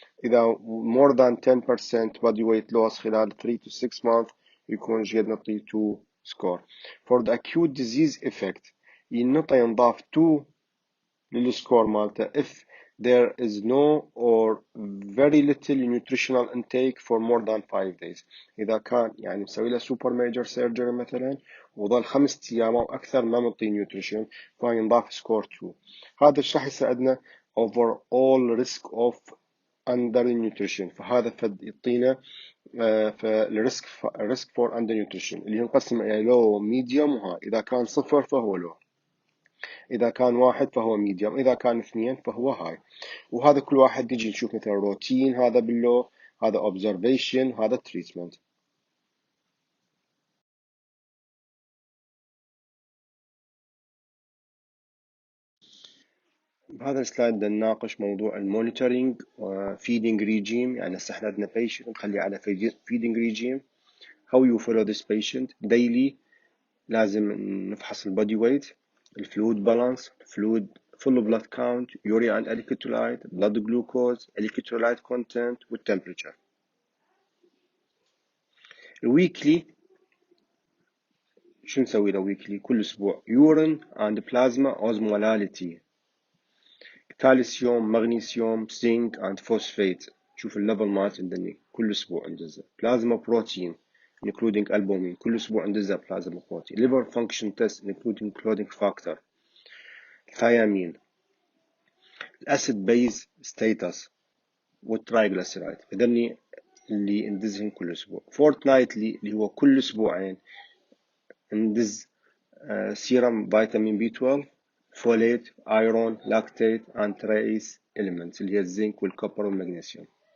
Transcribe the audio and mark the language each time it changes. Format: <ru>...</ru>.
<ar>إذا more than 10% body weight loss خلال 3 to 6 months يكون جيد نعطيه 2 score.</ar> <en>For the acute disease effect</en> <ar>ينضاف 2 للسكور مالته</ar> <en>if there is no or very little nutritional intake for more than 5 days.</en> <ar>إذا كان يعني مسوي له super major surgery مثلا وظل 5 أيام أو أكثر ما معطيه nutrition فينضاف score 2. هذا ايش راح يساعدنا</ar> <en>overall risk of undernutrition.</en> <ar>فهذا فد يعطينا فالريسك for undernutrition اللي ينقسم إلى low medium وهاي. إذا كان 0 فهو low، إذا كان 1 فهو medium، إذا كان 2 فهو high. وهذا كل واحد يجي نشوف مثلا روتين، هذا باللو، هذا observation، هذا treatment. بهذا السلايد بدنا نناقش موضوع المونيتورينج feeding regime. يعني هسه احنا عندنا patient نخليه على feeding regime.</ar> <en>how you follow this patient daily.</en> <ar>لازم نفحص البودي ويت، الفلويد بالانس، فلويد full blood count، urea and electrolyte، blood glucose، electrolyte content والtemperature. الويكلي شو نسوي له ويكلي؟ كل اسبوع urine and plasma osmolality، كالسيوم، مغنيسيوم، زنك and phosphate. شوف الليفل مالت عندنا كل اسبوع ندزه. بلازما بروتين including albumin كل اسبوع ندزه بلازما بروتين.</ar> <en>liver function test including factor، الثيامين، الاسيد base status والترايجليسيرايد.</en> <ar>هذني اللي ندزهم كل اسبوع. فورتنايتلي اللي هو كل اسبوعين ندز سيرم فيتامين بي 12، فوليت، ايرون، لاكتيت and trace elements اللي هي الزنك والكوبر والمغنيسيوم.</ar>